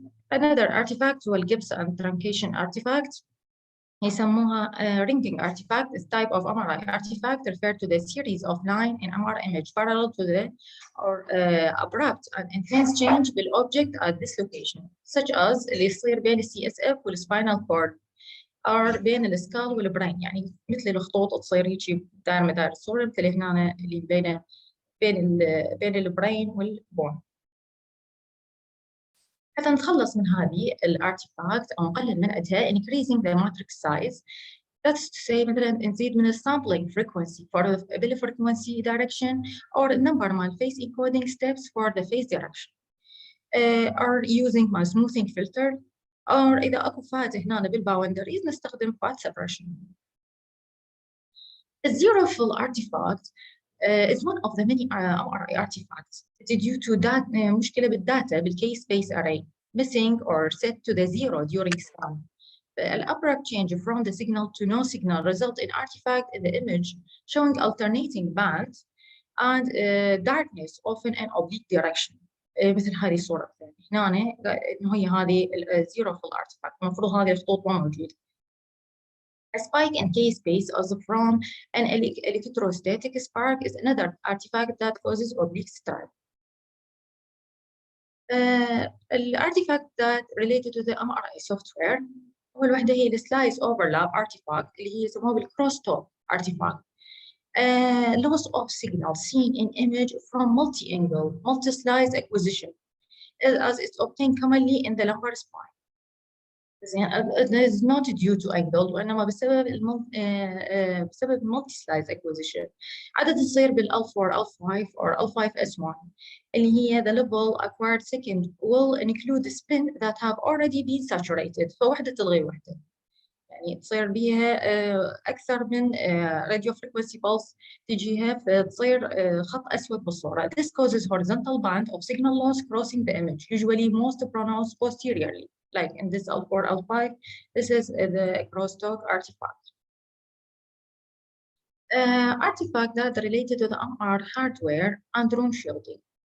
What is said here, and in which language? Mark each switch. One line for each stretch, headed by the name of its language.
English: Another artifact هو Gibbs and truncation artifact. يسموها ringing artifact is type of MRI artifact referred to the series of line in MRI image parallel to the or abrupt and intense change بالobject at this location such as اللي يصير بين CSF والspinal cord or بين السكال والبرين،
Arabic: يعني مثل الخطوط تصير هيك دائر مدار الصورة مثل هنا اللي بين البرين والبون. حتى نتخلص من هذه الارتيفاكت أو نقلل من عدها
English: increasing the matrix size. That's to say مثلا نزيد من sampling frequency for the frequency direction or number مال face encoding steps for the face direction or using my smoothing filter or
Arabic: إذا أكو فات هنا بالباوندريز نستخدم
English: fat suppression. The zero fill artifact is one of the many MRI artifacts. It's due to that
Arabic: مشكلة بالداتا
English: بالcase space array missing or set to the zero during scan. An abrupt change from the signal to no signal result in artifact in the image showing alternating bands and darkness often in oblique direction.
Arabic: مثل هذه الصورة الثانية هنا إنه هي هذه الزيرو في الارتفاكت المفروض هذه الخطوط ما موجودة.
English: A spike in K-space also from an electrostatic spark is another artifact that causes oblique stripe. الارتيفاct that related to the MRI software
Arabic: أول واحدة هي السلايس
English: overlap artifact
Arabic: اللي هي يسموها
English: بالcrosstalk artifact. Loss of signal seen in image from multi-angle, multi-slice acquisition as it's obtained commonly in the lumbar spine. It is not due to angle
Arabic: وإنما بسبب
English: multi-slice acquisition.
Arabic: عادة تصير
English: بالL4, L5 or L5S1 اللي هي the level acquired second will include spin that have already been saturated.
Arabic: فوحدة تلغي وحدة يعني تصير بيها أكثر من radio frequency pulse تجيها فتصير خط أسود بالصورة.
English: This causes horizontal band of signal loss crossing the image, usually most pronounced posteriorly. Like in this L4, L5, this is the crosstalk artifact. Artifact that related to the MR hardware and room shielding.